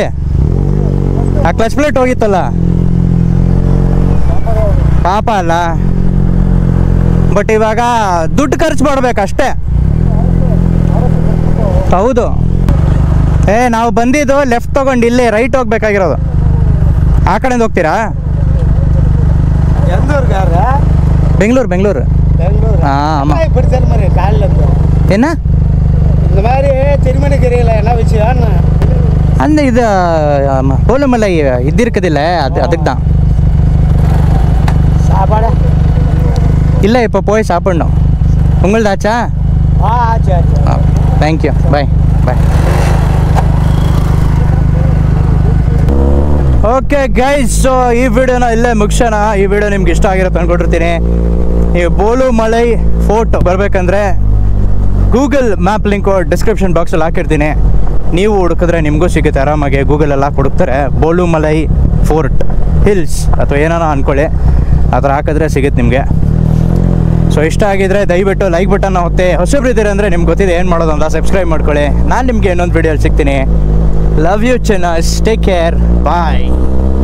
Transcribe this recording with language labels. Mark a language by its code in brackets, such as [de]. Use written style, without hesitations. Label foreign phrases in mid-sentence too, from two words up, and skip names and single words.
[kn] ಆ ಕ್ಲಚ್ ಪ್ಲೇಟ್ ಹೋಗಿತ್ತಲ್ಲ, ಪಾಪ ಅಲ್ಲ. ಬಟ್ ಇವಾಗ ದುಡ್ಡು ಖರ್ಚು ಮಾಡ್ಬೇಕಷ್ಟೇ. ಹೌದು. ನಾವು ಬಂದಿದ್ದು ಲೆಫ್ಟ್ ತೊಗೊಂಡು ಇಲ್ಲೇ ರೈಟ್ ಹೋಗ್ಬೇಕಾಗಿರೋದು. ಆ ಕಡೆಯಿಂದ ಹೋಗ್ತೀರಾ? [ta] பெங்களூர் பெங்களூர் ஆமாம். என்ன இந்த மாதிரி திருமணி தெரியல என்ன விஷயம் அந்த இது போலுமலை இது இருக்குதுல்ல, அதுக்கு தான். சாப்பாடு இல்லை, இப்போ போய் சாப்பிடணும். உங்களதாச்சா? ஆச்சு ஆச்சு. தேங்க்யூ, [en] bye bye. okay guys, so [kn] ಈ ವಿಡಿಯೋನ ಇಲ್ಲೇ ಮುಗಿಸೋಣ. ಈ ವಿಡಿಯೋ ನಿಮ್ಗೆ ಇಷ್ಟ ಆಗಿರುತ್ತೆ ಅಂದ್ಕೊಂಡಿರ್ತೀನಿ. ನೀವು ಬೋಲುಮಲೈ ಫೋರ್ಟ್ ಬರಬೇಕಂದ್ರೆ [en] Google map link description [kn] ಬಾಕ್ಸಲ್ಲಿ ಹಾಕಿರ್ತೀನಿ. ನೀವು ಹುಡುಕಿದ್ರೆ ನಿಮಗೂ ಸಿಗುತ್ತೆ ಆರಾಮಾಗಿ. ಗೂಗಲೆಲ್ಲ ಹುಡುಕ್ತಾರೆ ಬೋಲುಮಲೈ ಫೋರ್ಟ್ ಹಿಲ್ಸ್ ಅಥವಾ ಏನಾನ ಅಂದ್ಕೊಳ್ಳಿ, ಆ ಥರ ಹಾಕಿದ್ರೆ ಸಿಗುತ್ತೆ ನಿಮಗೆ. ಸೊ ಇಷ್ಟ ಆಗಿದ್ರೆ ದಯವಿಟ್ಟು [en] like button [kn] ಹೊತ್ತೆ. ಹೊಸಬ್ರಿದ್ದೀರ ಅಂದರೆ ನಿಮ್ಗೆ ಗೊತ್ತಿದೆ ಏನು ಮಾಡೋದು ಅಂತ, ಸಬ್ಸ್ಕ್ರೈಬ್ ಮಾಡ್ಕೊಳ್ಳಿ. ನಾನು ನಿಮಗೆ ಇನ್ನೊಂದು ವಿಡಿಯೋಲಿ ಸಿಗ್ತೀನಿ. [en] Love you, Chinas. Take care. Bye.